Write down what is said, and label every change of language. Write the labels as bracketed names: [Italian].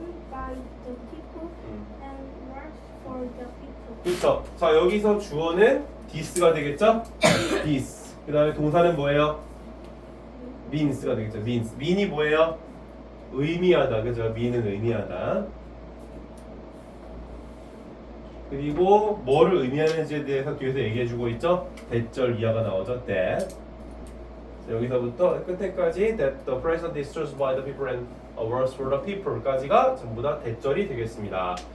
[English] by the people and works for the people. [Korean] 그렇죠. 자, 여기서 주어는 this가 되겠죠? [English] this. [Korean] 그 다음에 동사는 뭐예요? means가 되겠죠. means. mean이 뭐예요? 의미하다. 그죠? mean은 의미하다. 그리고 뭐를 의미하는지에 대해서 뒤에서 얘기해주고 있죠. 대절 이하가 나오죠. that. 자, 여기서부터 끝에까지 [English] that the president is chosen by the people [Korean] and works for the people까지가 전부 다 대절이 되겠습니다.